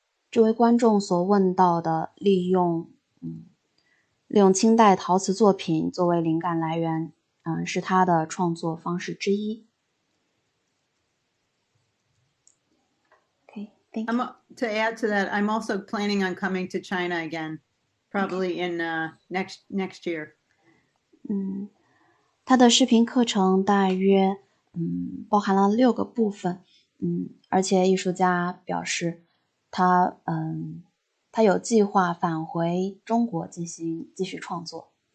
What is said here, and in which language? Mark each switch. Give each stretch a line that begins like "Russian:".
Chinese: 这位观众所问到的利用清代陶瓷作品作为灵感来源，是他的创作方式之一。
English: Okay, thank you. To add to that, I'm also planning on coming to China again, probably in next year.
Chinese: 他的视频课程大约包含了6个部分，而且艺术家表示他有计划返回中国继续创作。